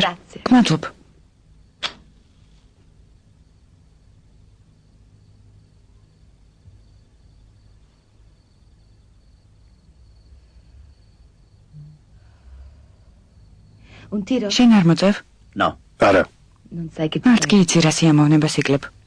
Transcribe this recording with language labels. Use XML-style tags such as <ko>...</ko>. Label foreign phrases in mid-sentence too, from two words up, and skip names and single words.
<it>Grazie.</it> <ka>გმადლობ.</ka> <it>Un tiro?</it> <ka>შენ არ მოწევ?</ka> <it>No.</it> <ka>არა.</ka> <it>Non sai che</it> <ka>მარც კი იცი რა სიამოვნებას იკლებ.</ka>